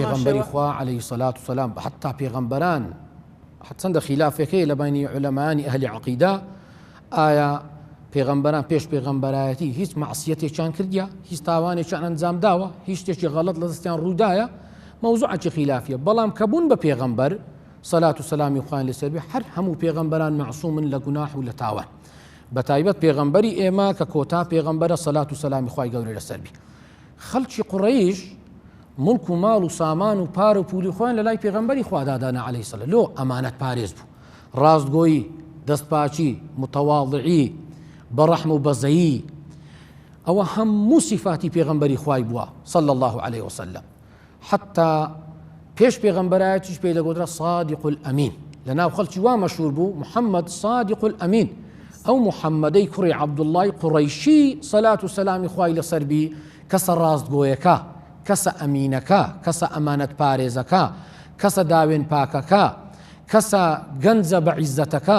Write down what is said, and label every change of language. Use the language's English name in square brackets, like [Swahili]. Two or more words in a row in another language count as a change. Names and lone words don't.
[Central Kurdish] پێغەمبەری خوا [Arabic] عەلەیهی سەڵات وسەلام [Central Kurdish] حتا پێغەمبەران چەندە خلافێکەیە لە بینی عولەمانی ئەهلی عەقیدە ئایا پێغەمبەران پێش پێغەمبەرایەتی هیچ مەعسیەتێکیان کردیا هیچ تاوانێکیان ئەنجام داوە هیچ شتێکی غەڵەت لە دەستیان ڕوودایە مەوزوعێکی خلافیە بەڵام کە بوون بە پێغەمبەر [Kurdish] صلاة سلامي خوان لسربي هر همو پیغمبران معصوم لگناح و لتاوان [Central Kurdish] بتایبەت پیغمبری ئێمە کە کۆتا پیغمبرە صلاة سلامي خوای گەورە لەسەربی خەڵکی قوڕەیش ملک و ماڵ و سامان و پارە و پولی خۆیان لە لای پێغەمبەری خوا دادانا [Arabic] عەلەیهی سەلام [Central Kurdish] لۆ ئەمانەت پارێز بوو ڕاستگۆیی دەستپاچی متەواضعی بەڕەحم و بەزەیی ئەوە هەموو صفاتی پێغەمبەری خوای بووە [Arabic] صلی الله عليه وسلم [Central Kurdish] حتى پێش پێغەمبەرایەتیش پێی دەگوترا [Arabic] صادق الأمین [Central Kurdish] لەناو خەڵکی وا مەشهور بوو محەممەد [Arabic] صادق الأمین [Central Kurdish] ئەو محەممەدەی کوڕی عەبدوڵڵای قوڕەیشی سەلات و سەلامی خوای لەسەربی کەسە ڕاستگۆیەکە کەسە ئەمینەکە کەسە ئەمانەت پارێزەکە کەسە داوێن پاکەکە کەسە گەنجە بە عیزەتەکە